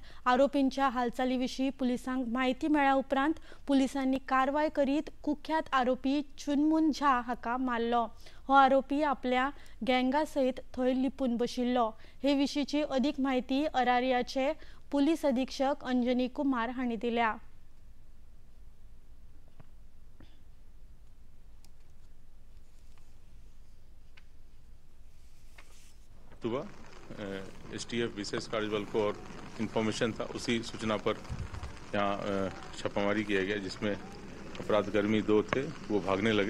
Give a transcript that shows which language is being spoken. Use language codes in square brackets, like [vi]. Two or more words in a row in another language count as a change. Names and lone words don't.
[kok] आरोपींच्या हालचाली विशीं पुलिसांक म्हायती मेळ्ळ्या उपरांत पुलिसांनी कारवाय करीत कुख्यात आरोपी चुनमुन झा हाका मारलो। हो आरोपी आपल्या गँगा सयत थंय लिपून बशिल्लो। हे विशींची अदीक म्हायती अरारियाचे पुलीस अधीक्षक अंजनी कुमार हांणी दिल्या। [hi] सुबह STF विशेष कार्यबल को और इन्फॉर्मेशन था, उसी सूचना पर यहाँ छापामारी किया गया, जिसमें अपराधकर्मी 2 थे, वो भागने लगे।